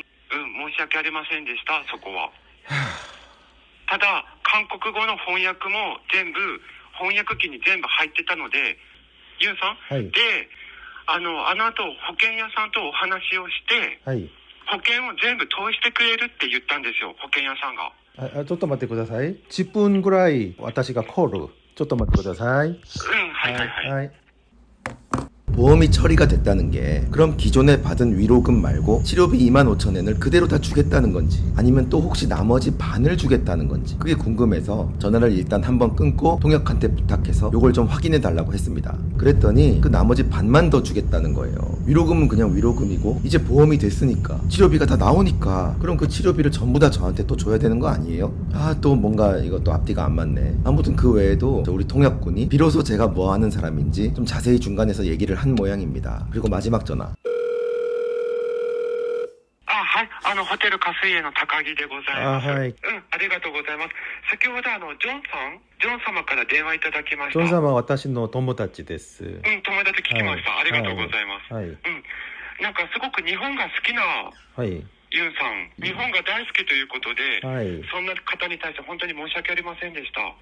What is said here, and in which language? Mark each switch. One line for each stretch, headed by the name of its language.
Japanese: 申し訳ありませんでした、そこは。ただ、韓国語の翻訳も全部、翻訳機に全部入ってたので、ユンさん、はい、で、あの後、保険屋さんとお話をして、はい、保険を全部通してくれるって言ったんですよ、保険屋さんが。ちょっと待ってください。10分ぐらい私がコール。ちょっと待ってください。はい。
Korean: 보험이 처리가 됐다는 게 그럼 기존에 받은 위로금 말고 치료비 25,000엔을 그대로 다 주겠다는 건지 아니면 또 혹시 나머지 반을 주겠다는 건지 그게 궁금해서 전화를 일단 한번 끊고 통역한테 부탁해서 요걸 좀 확인해 달라고 했습니다. 그랬더니 그 나머지 반만 더 주겠다는 거예요. 위로금은 그냥 위로금이고 이제 보험이 됐으니까 치료비가 다 나오니까 그럼 그 치료비를 전부 다 저한테 또 줘야 되는 거 아니에요? 또 뭔가 이것도 앞뒤가 안 맞네. 아무튼 그 외에도 우리 통역군이 비로소 제가 뭐 하는 사람인지 좀 자세히 중간에서 얘기를 한 모양입니다. 그리고 마지막 전화.
Japanese: はい、ホテルカスイエの高木でございます。はい。ありがとうございます。先ほどジョン様から電話いただきました。ジョン様は私の友達です。友達聞きました。ありがとうございます。はい。なんかすごく日本が好きな、ユンさん、日本が大好きということで、そんな方に対して本当に申し訳ありませんでした。